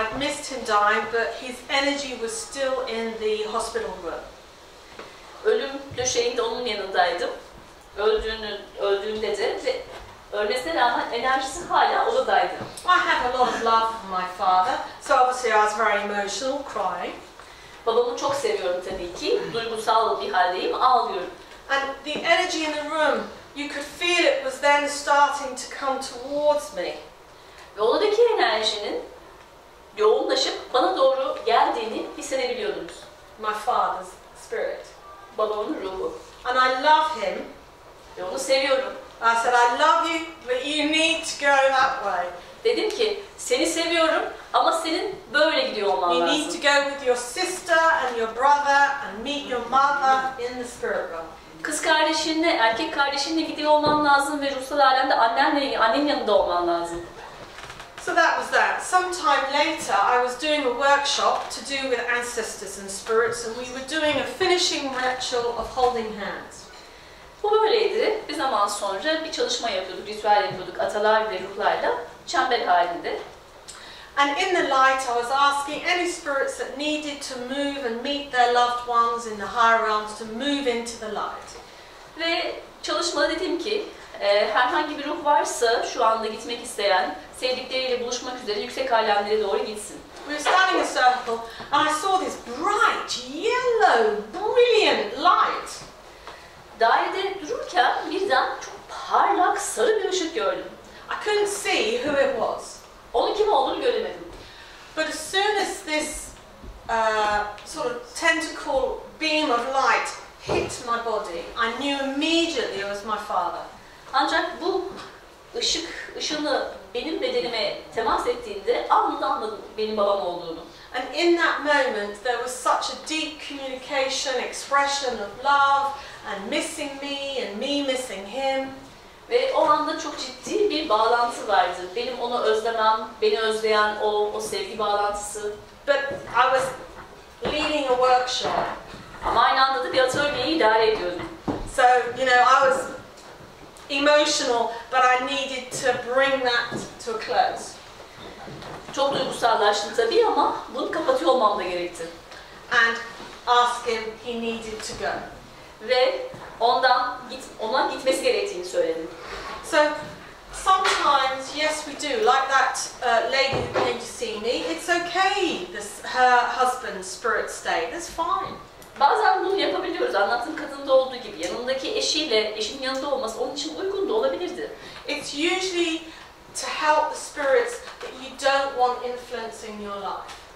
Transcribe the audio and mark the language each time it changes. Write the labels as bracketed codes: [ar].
[en] I'd missed him dying, but his energy was still in the hospital room. [tr] Ölüm döşeğinde onun yanındaydım. Öldüğünde de ve ölmesine rağmen enerjisi hala odadaydı. [en] I had a lot of love for my father, so obviously I was very emotional, crying. [tr] Babamı çok seviyorum tabii ki. Duygusal bir haldeyim, ağlıyorum. [en] And the energy in the room, you could feel it was then starting to come towards me. [tr] Ve odadaki enerjinin yoğunlaşıp bana doğru geldiğini hissedebiliyordunuz. [en] My father's spirit. [tr] Babamın ruhu. [en] And I love him. [tr] Ve onu seviyorum. [en] I said, I love you, but you need to go that way. [tr] Dedim ki, seni seviyorum ama senin böyle gidiyor olman [en] You [tr] lazım. [en] need to go with your sister and your brother and meet your mother in the spirit realm. [tr] Kız kardeşinle, erkek kardeşinle gidiyor olman lazım ve ruhsal alemde annenin yanında olman lazım. [en] So that was that. Sometime later, I was doing a workshop to do with ancestors and spirits, and we were doing a finishing ritual of holding hands. [tr] Bu böyleydi. Bir zaman sonra bir çalışma yapıyorduk, ritüel yapıyorduk atalar ve ruhlarla çember halinde. [en] And in the light, I was asking any spirits that needed to move and meet their loved ones in the higher realms to move into the light. [tr] Ve çalışmada dedim ki, herhangi bir ruh varsa şu anda gitmek isteyen, sevdikleriyle buluşmak üzere yüksek alemlere doğru gitsin. [en] We were standing in a circle, and I saw this bright, yellow, brilliant light. [tr] Dairede dururken birden çok parlak, sarı bir ışık gördüm. [en] I couldn't see who it was. [tr] Onun kim olduğunu göremedim. [en] But as soon as this sort of tentacle beam of light hit my body, I knew immediately it was my father. [tr] Ancak bu ışını benim bedenime temas ettiğinde anında anladım benim babam olduğunu. [en] And in that moment there was such a deep communication, expression of love and missing me and me missing him. [tr] Ve o anda çok ciddi bir bağlantı vardı. Benim onu özlemem, beni özleyen o sevgi bağlantısı. [en] But I was leading a workshop. [tr] Ama aynı anda da bir atölyeyi idare ediyordum. [en] So, you know, I was emotional, but I needed to bring that to a close. [tr] Çok duygusallaştım tabii ama bunu kapatıyor olmam da gerekti. [en] And ask him he needed to go. [tr] Ve ona gitmesi gerektiğini söyledim. [en] So sometimes, yes, we do. Like that lady who came to see me. It's okay. Her husband's spirit stayed. That's fine. [tr] Bazen bunu yapabiliyoruz. Anlattığım kadında olduğu gibi. Yanındaki eşinin yanında olması onun için uygun da olabilirdi. [en] It's usually to help the spirits that you don't want influencing your life.